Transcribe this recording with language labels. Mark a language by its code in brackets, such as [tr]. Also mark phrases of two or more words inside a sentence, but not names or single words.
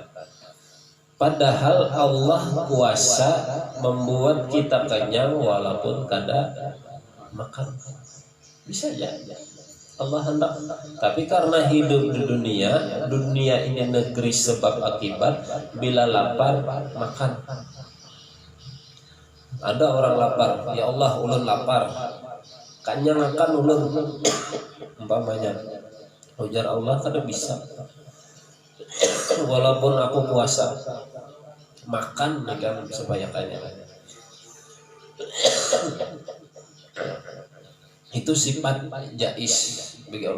[id] Padahal Allah kuasa membuat kita kenyang walaupun kada makan. Bisa aja. Allah hendak. Tapi karena hidup di dunia ini negeri sebab akibat. Bila lapar, makan. Ada orang lapar, [bjn] ya Allah ulun lapar, kanyang akan ulun, umpamanya. Ujar Allah kada bisa. [id] Walaupun aku puasa, makan kan supaya kanyang. Itu sifat jais bagi Allah.